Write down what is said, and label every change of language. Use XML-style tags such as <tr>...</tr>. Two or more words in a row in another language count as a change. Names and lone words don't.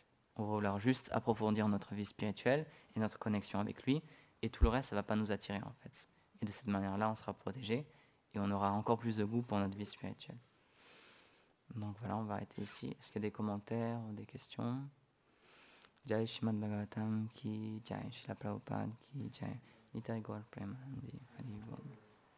<fr>On va vouloir juste approfondir notre vie spirituelle et notre connexion avec lui, et tout le reste, ça va pas nous attirer, en fait. Et de cette manière-là, on sera protégé, et on aura encore plus de goût pour notre vie spirituelle. Donc voilà, on va arrêter ici. Est-ce qu'il y a des commentaires ou des questions?</fr> <hi>जय श्रीमद् भागवतम् की जय, श्रील प्रभुपाद की जय, निताई गौर प्रेमानन्दी, हरि बोल.</hi>